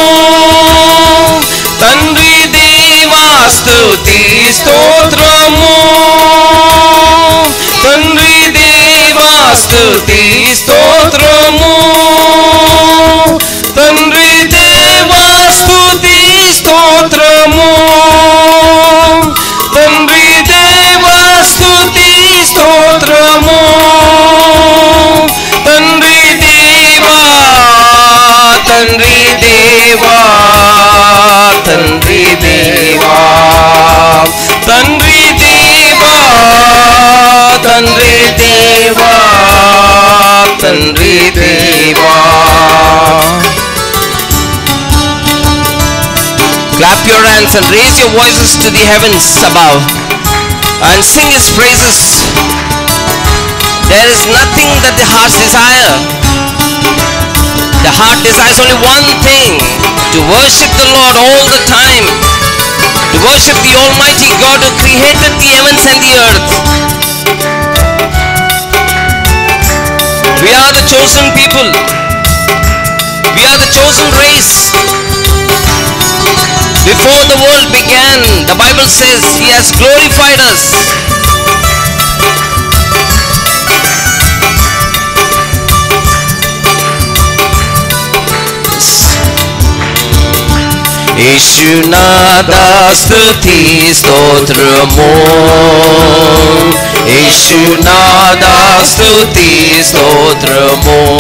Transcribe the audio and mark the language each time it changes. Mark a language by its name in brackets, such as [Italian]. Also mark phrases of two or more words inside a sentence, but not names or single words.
[Telugu] తండ్రి దేవ స్తుతి స్తోత్రమో, తండ్రి దేవ స్తుతి స్తోత్రమో, తండ్రి దేవ స్తుతి స్తోత్రమో, తండ్రి దేవ స్తుతి స్తోత్రమో, తండ్రి దేవ, తండ్రి దేవ, తండ్రి దేవ, తండ్రి దేవ, తండ్రి దేవ, తండ్రి దేవ. [English] Clap your hands and raise your voices to the heavens above and sing His praises. There is nothing that the heart's desire. The heart desires only one thing: to worship the Lord all the time, to worship the Almighty God who created the heavens and the earth. We are the chosen people. We are the chosen race. Before the world began, the Bible says He has glorified us. [Telugu] యేసునాథ స్తుతి స్తోత్రమో, యేసునాథ స్తుతి స్తోత్రమో,